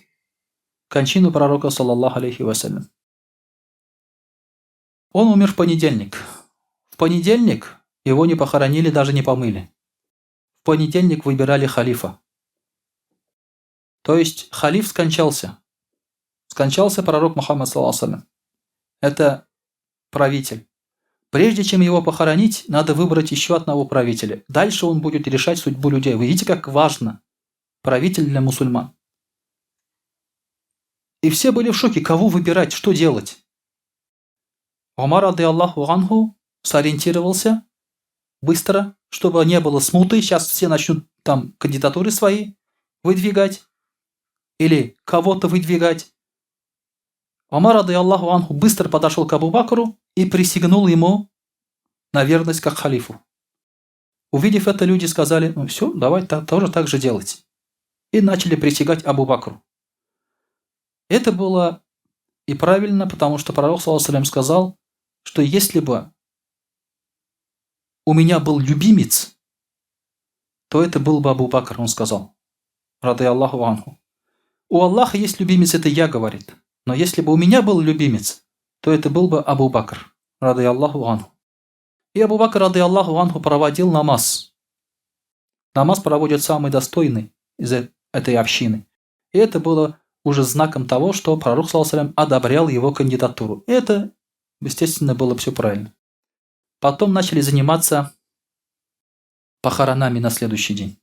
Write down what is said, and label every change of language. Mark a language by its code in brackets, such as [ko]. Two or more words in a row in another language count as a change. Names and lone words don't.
[ru] Кончину пророка, [ar] صلى الله عليه وسلم. [ru] Он умер в понедельник. В понедельник его не похоронили, даже не помыли. В понедельник выбирали халифа. То есть халиф скончался. Скончался пророк Мухаммад, [ar] صلى الله عليه وسلم. [ru] Это правитель. Прежде чем его похоронить, надо выбрать еще одного правителя. Дальше он будет решать судьбу людей. Вы видите, как важно правитель для мусульман. И все были в шоке, кого выбирать, что делать. Умар, [ar] رضي الله عنه, [ru] сориентировался быстро, чтобы не было смуты. Сейчас все начнут там кандидатуры свои выдвигать или кого-то выдвигать. Умар, [ar] رضي الله عنه, [ru] быстро подошел к Абу Бакру и присягнул ему на верность как халифу. Увидев это, люди сказали: ну все, давай тоже так же делать. И начали присягать Абу Бакру. Это было и правильно, потому что пророк, [ar] صلى الله عليه وسلم, [ru] сказал, что если бы у меня был любимец, то это был бы Абу Бакр, он сказал, [ar] رضي الله عنه. [ru] У Аллаха есть любимец, это я, говорит. Но если бы у меня был любимец, то это был бы Абу Бакр, [ar] رضي الله عنه. [ru] И Абу Бакр, [ar] رضي الله عنه, [ru] проводил намаз. Намаз проводит самый достойный из этой общины. И это было уже знаком того, что пророк, [ar] صلى الله عليه وسلم, [ru] одобрял его кандидатуру. И это, естественно, было все правильно. Потом начали заниматься похоронами на следующий день.